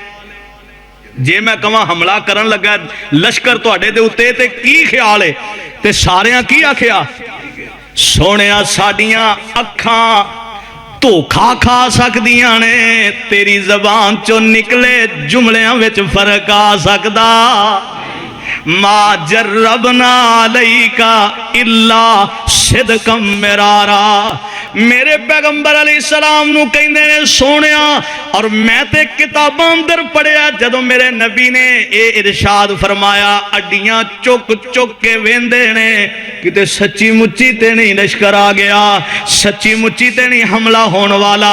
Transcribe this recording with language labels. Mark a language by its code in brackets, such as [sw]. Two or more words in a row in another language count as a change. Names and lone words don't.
[pa] جے میں کہواں حملہ کرن لگا لشکر تہاڈے دے اُتے تے کی خیال اے? تے ساریاں کی آکھیا، سوہنیا ساڈیاں اکھاں دھوکا کھا سکدیاں نے، تیری زبان چوں نکلے جملیاں وچ فرق آ سکدا. [ar] ما جربنا عليك إلا صدقا مرارا. [pa] میرے پیغمبر علیہ السلام نوں کہندے نے سوہنیا، اور میں تے کتاباں اندر پڑھیا جدوں میرے نبی نے ایہہ ارشاد فرمایا، اڈیاں چک چک کے ویکھدے نے کتے سچی مچی تے نہیں لشکر آ گیا، سچی مچی تے نہیں حملہ ہون والا.